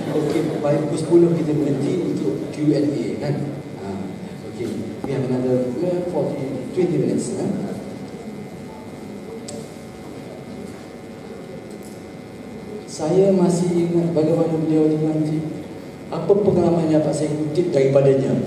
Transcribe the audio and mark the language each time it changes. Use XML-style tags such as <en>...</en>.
<ms>Okey, baik pukul 10 kita berhenti untuk Q&A kan.</ms> <en>Okey, we have another 20 minutes ya.</en> <ms>Saya masih ingat bagaimana beliau mengaji. Apa pengalaman yang dapat saya kutip daripadanya.</ms>